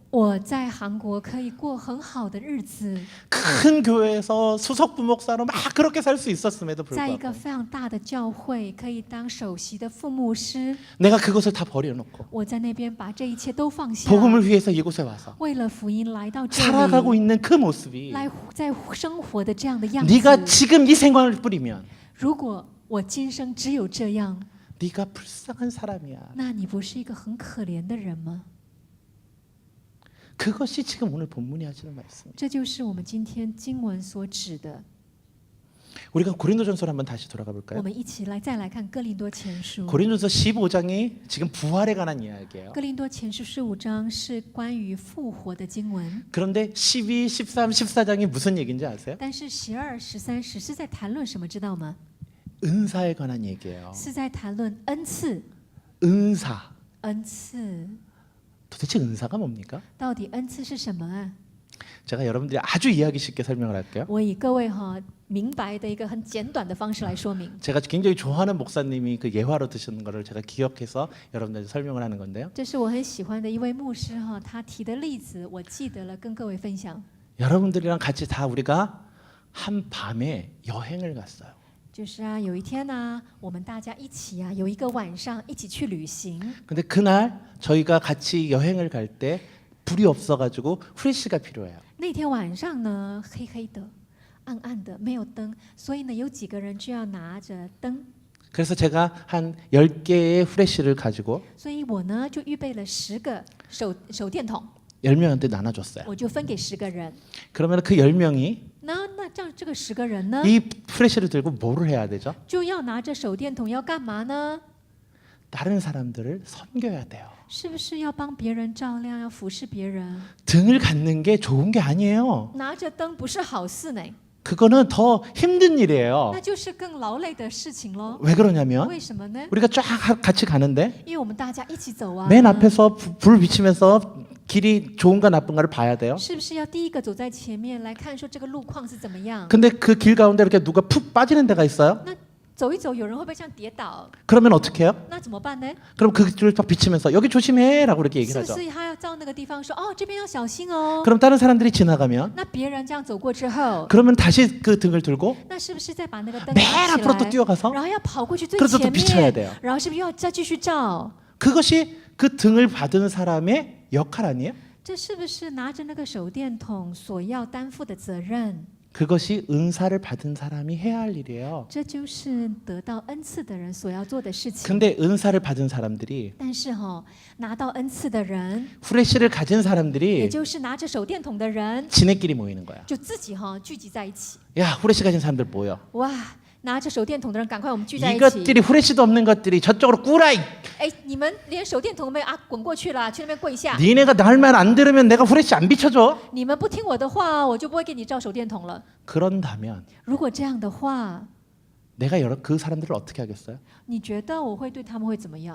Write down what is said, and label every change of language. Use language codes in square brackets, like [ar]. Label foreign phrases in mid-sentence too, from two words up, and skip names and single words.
[zh] 我在韩国可以过很好的日子， [ko] 큰 교회에서 수석부 목사로 막 그렇게 살 수 있었음에도 [zh] 在一个 [ko] 불구하고 [zh] 非常大的教会可以当首席的副牧师， [ko] 내가 그것을 다 버려놓고 [zh] 我在那边把这一切都放下， [ko] 복음을 위해서 이곳에 와서 [zh] 为了福音来到这 [ko] 살아가고 [zh] 里， [ko] 있는 그 모습이 [zh] 来在生活的这样的样 [ko] 네가 [zh] 子。 [ko] 지금 이 생활을 뿌리면 [zh] 如果我今生只有这样， [ko] 네가 불쌍한 사람이야. [zh] 那你不是一个很可怜的人吗？ [ko] 그것이 지금 오늘 본문이 하시는 말씀이에요. [zh] 这就是我们今天经文所指的。 [ko] 우리가 고린도전서를 한번 다시 돌아가 [zh] 我 [ko] 볼까요? [zh] 们一起再来看哥林多前书。 [ko] 고린도서 15장이 지금 부활에 관한 이야기예요. [zh] 哥林多前书15章是关于复活的经文， [ko] 그런데 12, 13, 14장이 무슨 얘기인지 아세요? [zh] 但是12、13、14在谈论什么，知道吗？ [ko] 은사에 관한 얘기예요. [zh] 是在谈论恩赐。 [ko] 은사. [zh] 恩赐 [ko] 도대체 은사가 뭡니까? [zh] 到底恩赐是什么啊？ [ko] 제가 여러분들이 아주 이해하기 쉽게 설명을 할게요. [zh] 我以各位明白的一个很简短的方式来说明。 [ko] 제가 굉장히 좋아하는 목사님이 그 예화로 드시는 거를 제가 기억해서 여러분들한테 설명을 하는 건데요. [zh] 这是我很喜欢的一位牧师他提的例子，我记得了，跟各位分享。 [ko] 여러분들이랑 같이 다 우리가 한 밤에 여행을 갔어요. [zh] 就是有一天呢，我们大家一起有一个晚上一起去旅行。 [ko] 근데 그날 저희가 같이 여행을 갈 때 불이 없어가지고 후레쉬가 필요해요. [zh] 那天晚上呢，黑黑的、暗暗的，没有灯，所以呢，有几个人就要拿着灯。 [ko] 그래서 제가 한 10개의 후레쉬를 가지고 [zh] 所以我呢就预备了10个手电筒， [ko] 10명한테 나눠줬어요. [zh] 我就分给10个人。 [ko] 그러면 그 10명이 [zh] 那这样这个10个人呢， [ko] 이 후레쉬를 들고 뭐를 해야 되죠? [zh] 就要拿着手电筒要干嘛呢？ [ko] 다른 사람들을 섬겨야 돼요. [zh] 是不是要帮别人照亮，要服侍别人？ [ko] 등을 갖는 게 좋은 게 아니에요. [zh] 拿着灯不是好事呢， [ko] 그거는 더 힘든 일이에요. [zh] 那就是更劳累的事情喽。 [ko] 왜 그러냐면 [zh] 为什么呢？ [ko] 우리가 쫙 같이 가는데 [zh] 因为我们大家一起走啊， [ko] 맨 앞에서 불 비치면서 길이 좋은가 나쁜가를 봐야 돼요. [zh] 是不是要第一个走在前面来看说这个路况是怎么样？ [ko] 근데 그 길 가운데 이렇게 누가 푹 빠지는 데가 있어요. [zh] 那走一走，有人会不会这样跌倒？ [ko] 그러면 어떻게 해요? [zh] 那怎么办呢？ [ko] 그럼 그 줄을 딱 비치면서 여기 조심해라고 이렇게 [zh] 是 [ko] 얘기를 [zh] 不 [ko] 하죠. [zh] 是他要照那个地方说哦，这边要小心哦？ [ko] 그럼 다른 사람들이 지나가면 [zh] 那别人这样走过之后， [ko] 그러면 다시 그 등을 들고 [zh] 那是不是再把那个灯 [ko] 맨 [zh] 拿起 [ko] 앞으로 또 [zh] 来， [ko] 뛰어가서 [zh] 然后要跑过去最 [ko] 그래서 또 [zh] 前 [ko] 비춰야 [zh] 面， [ko] 돼요. [zh] 然后是不是要再继续照？ [ko] 그것이 그 등을 받은 사람의 역할 아니에요? [zh] 这是不是拿着那个手电筒所要担负的责任？ [ko] 그것이 은사를 받은 사람이 해야 할 일이에요. [zh] 这就是得到恩赐的人所要做的事情。 [ko] 근데 은사를 받은 사람들이 [zh] 但是拿到恩赐的人， [ko] 후레쉬를 가진 [zh] 也 [ko] 사람들이 [zh] 就是拿着手电筒的人， [ko] 지네끼리 모이는 거야. [zh] 就自己聚集在一起。 [ko] 야, 후레쉬 가진 사람들 모여. [zh] 哇，拿着手电筒的人，赶快我们聚在一起。 [ko] 이것들이 후레쉬도 없는 것들이 저쪽으로 꾸라이. [zh] 哎，你们连手电筒都没有啊，滚过去了，去那边跪下。 [ko] 니네가 날 말 안 들으면 내가 후레쉬 안 비춰줘. [zh] 你们不听我的话，我就不会给你照手电筒了。 [ko] 그런다면 [zh] 如果这样的话， [ko] 내가 그 사람들을 어떻게 하겠어요? [zh] 你觉得我会对他们会怎么样？